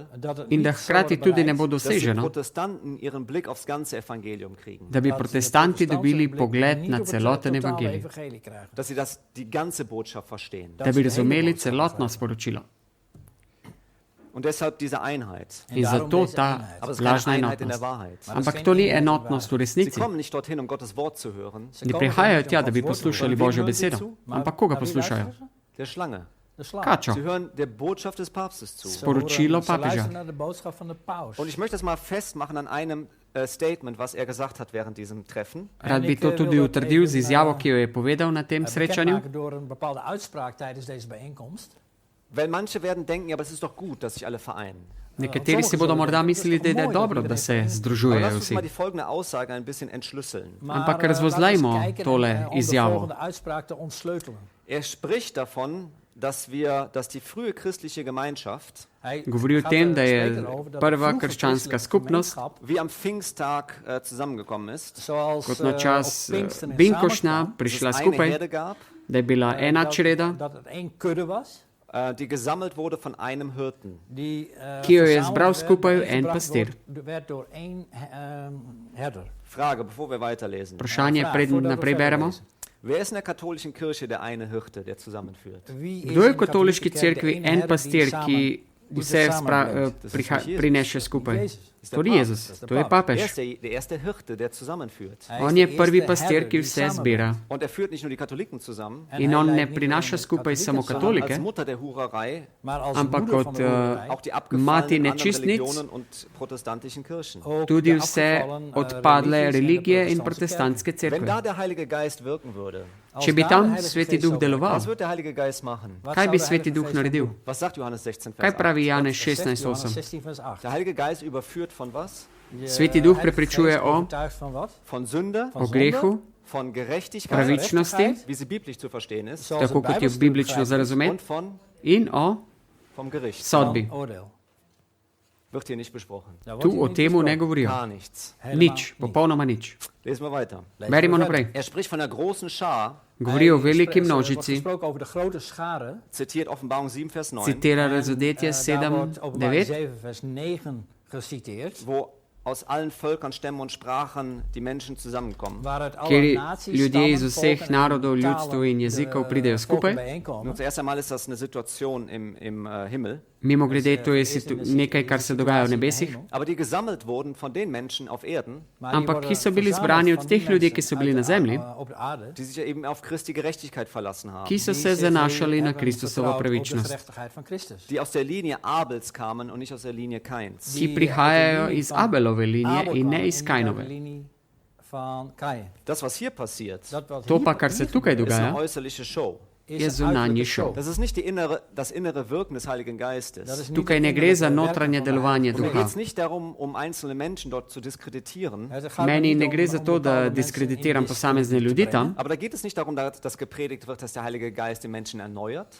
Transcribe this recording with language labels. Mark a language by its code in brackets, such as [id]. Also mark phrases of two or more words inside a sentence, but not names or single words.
[sl] In da hkrati tudi ne bo [de] dass die [sl] doseženo, [de] Protestanten ihren Blick aufs ganze Evangelium kriegen. [sl] da bi protestanti dobili pogled na celoten evangelij, [de] Dass sie die ganze Botschaft verstehen. [sl] da bi razumeli celotno sporočilo. [de] Und deshalb diese Einheit. [sl] In zato ta [de] Aber es ist keine [sl] lažna [de] Einheit in der [sl] enotnost. [de] Wahrheit. [sl] Ampak to ni enotnost v [de] Sie [sl] resnici. [de] kommen nicht dorthin, um Gottes Wort zu hören. [sl] Ne prihajajo tja, da bi poslušali Božjo besedo. Ampak koga poslušajo? [de] Der Schlange. [sl] Kačo, [de] Sie hören der Botschaft des Papstes zu. [sl] sporočilo papeža. [de] Und ich möchte das mal festmachen an einem Statement, was er gesagt hat während diesem Treffen. [sl] Rad bi to tudi utrdil z izjavo, ki jo je povedal na tem srečanju. [de] Weil manche werden denken, ja, aber es ist doch gut, dass sich alle vereinen. [sl] Nekateri si bodo morda mislili, da je dobro, da se [de] Aber lass [sl] združujejo [de] uns [sl] vsi. [de] mal die folgende Aussage ein bisschen entschlüsseln. [sl] Ampak razvozlajmo tole izjavo. [de] Er spricht davon, dass die frühe christliche Gemeinschaft [sl] Govori o tem, da je prva krščanska skupnost, [de] wie am Pfingsttag zusammengekommen ist, [sl] kot na čas Binkošna, prišla [de] dass es eine [sl] skupaj, [de] Herde gab, [sl] da je bila ena čreda, [de] die gesammelt wurde von einem Hirten. [sl] ki jo je zbral skupaj en pastir. [de] Frage, bevor wir weiterlesen. [sl] Vprašanje, preden naprej beremo. [de] Wer ist in der katholischen Kirche der eine Hirte, der zusammenführt? [sl] Kdo je v katoliški cerkvi en pastir, ki vse prineše skupaj? To ni Jezus, to je [de] Er [sl] papež. [de] ist der erste Hirte, der zusammenführt. [sl] On je prvi pastir, ki vse zbira. [de] Und er führt nicht nur die Katholiken zusammen, [sl] In on ne prinaša skupaj samo [de] sondern [sl] katolike, [de] als Mutter der Hurerei [sl] ampak kot [de] auch die [sl] mati [de] abgefallenen anderen [sl] nečistnic, [de] Religionen und protestantischen Kirchen. [sl] tudi vse odpadle religije in protestantske [de] Wenn [sl] cerkve. [de] da der Heilige Geist wirken würde, [sl] Če bi tam Sveti Duh deloval, [de] was wird der Heilige Geist machen? [sl] kaj bi Sveti Duh naredil? [de] Was sagt Johannes 16, [sl] Kaj [de] Vers 8? [sl] pravi Janez 16:8? [de] Der Heilige Geist überführt von was? [sl] Sveti Duh prepričuje [de] Von Sünde, [sl] o grehu, [de] von Gerechtigkeit, [sl] pravičnosti, [de] wie sie biblisch zu verstehen ist, [sl] tako kot jo biblično za [de] und [sl] razumeti, [de] von [sl] in o [de] vom Gericht. [sl] sodbi. [de] Wird hier nicht besprochen. [sl] Tu o temu ne govorijo. [de] Gar nichts. [sl] Nič, popolnoma nič. [de] Lesen wir weiter. [sl] Berimo naprej. [de] Er spricht von einer großen Schar, [sl] Govori o veliki množici, [de] zitiert Offenbarung 7, Vers 9, [sl] citira Razodetje 7, 9, [de] wo aus allen Völkern, Stämmen und Sprachen die Menschen zusammenkommen. [sl] kjer ljudje iz vseh narodov, ljudstv in jezikov pridejo skupaj. [de] Nun, zuerst einmal ist das eine Situation im Himmel, [sl] Mimo grede, to je nekaj, kar se dogaja v nebesih, [de] aber die gesammelt wurden von den Menschen auf Erden, [sl] ampak ki so bili zbrani od teh ljudi, ki so bili na zemlji, [de] die sich ja eben auf Christi Gerechtigkeit verlassen haben, [sl] ki so se zanašali na Kristusovo pravičnost, [de] die aus der Linie Abels kamen und nicht aus der Linie Kains. [sl] ki prihajajo iz Abelove linije in ne iz Kainove. [de] Das, was hier passiert, [sl] To pa, kar se tukaj [de] ist eine [sl] dogaja, [de] äußerliche Show. [sl] je zunanji šov. [de] Das ist nicht das innere Wirken des Heiligen Geistes. [sl] Tukaj ne gre za notranje delovanje [de] Mir geht [sl] duha. [de] es nicht darum, um einzelne Menschen dort zu diskreditieren, [sl] Meni ne gre za to, da diskreditiram posamezne ljudi tam, [de] aber da geht es nicht darum, dass gepredigt wird, dass der Heilige Geist den Menschen erneuert,